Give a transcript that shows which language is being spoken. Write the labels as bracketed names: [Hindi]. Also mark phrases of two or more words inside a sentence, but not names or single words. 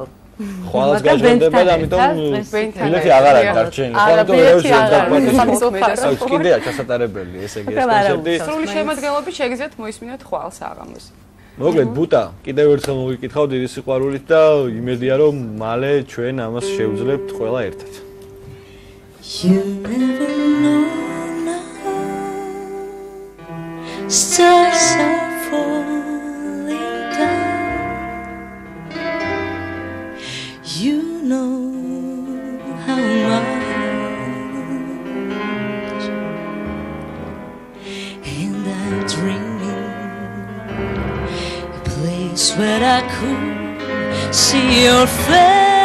[Georgian] ხვალს გაჟორდება და ამიტომ ბილეთი აღარ არის დარჩენილი. ხვალ და კიდეა ჩასატარებელი, ესე იგი ეს კონცერტი. სრული შემადგენლობით შეგიძლიათ მოისმინოთ ხვალ საღამოს. მოკლედ ბუტა, კიდევ ერთხელ მოგიკითხავ დიდი სიყვარულით და იმედია რომ მალე ჩვენ ამას შევძლებთ ყველა ერთად. [English] You never know now. Stars are falling down. You know how much, and I'm dreaming a place where I could see your face.